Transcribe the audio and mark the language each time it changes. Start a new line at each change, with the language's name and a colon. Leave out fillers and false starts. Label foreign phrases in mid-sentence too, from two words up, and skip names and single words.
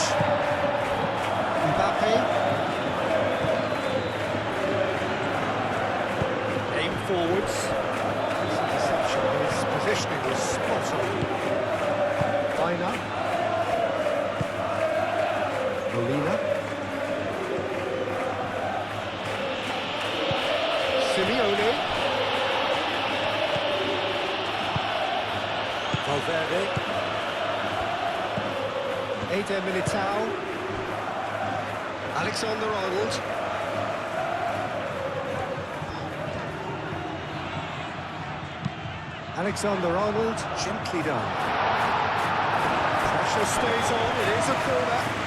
English: Mbappe. Aim forwards. His interception, his positioning was spot on. Baina. Molina. Simeone. Valverde. Eder Militao. Alexander-Arnold. Alexander-Arnold, gently done. Pressure stays on, it is a corner.